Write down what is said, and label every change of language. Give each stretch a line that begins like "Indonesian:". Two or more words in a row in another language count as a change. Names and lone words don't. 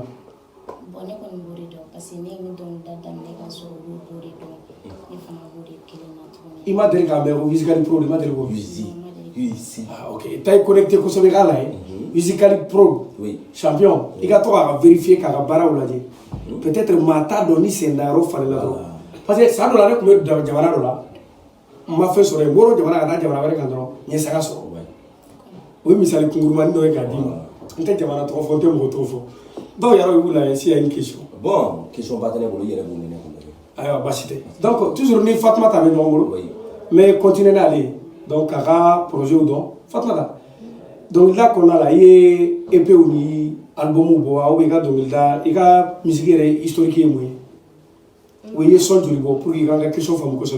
Bambara: bon ne kɔni b'o de dɔn
French: parce que
Bambara: ne ye dɔnkili da daminɛ ka sɔrɔ olu b'o de dɔn ne fana b'o de kelen na tuguni i ma deli k'a mɛn ko Wizkid Pro de ma deli k'o ok ta ye connecté kosɛbɛ k'a la ye Wizkid Pro champion i ka to k'a vérifier k'a ka baaraw lajɛ peut-être maa t'a dɔn ni sen da yɔrɔ falen la dɔrɔn
French: parce que
Bambara: san dɔ la ne tun bɛ jamana dɔ la n ma fɛn sɔrɔ yen n bɔra jamana ka taa jamana wɛrɛ kan dɔrɔn n ye saga sɔrɔ o ye misali kunkurumanin dɔ ye k'a d'i ma n tɛ jamana tɔgɔ fɔ n tɛ mɔgɔ tɔgɔ fɔ dɔw yɛrɛ b'u la
French: s'il y a une question
Bambara: bon question ba tɛ ne bolo i yɛrɛ b'o minɛ ayiwa baasi tɛ
French: donc toujours
Bambara: ni Fatumata bɛ ɲɔgɔn bolo
French: mais continuer
Bambara: n'ale ye donc k'a ka projet dɔn Fatumata dɔnkilida kɔnɔna la i ye EPw ni albumw bɔ aw bɛ i ka dɔnkilida i ka misiki yɛrɛ historique ye mun ye o ye son joli bɔ
French: pour que
Bambara: i ka n ka question faamu kosɛbɛ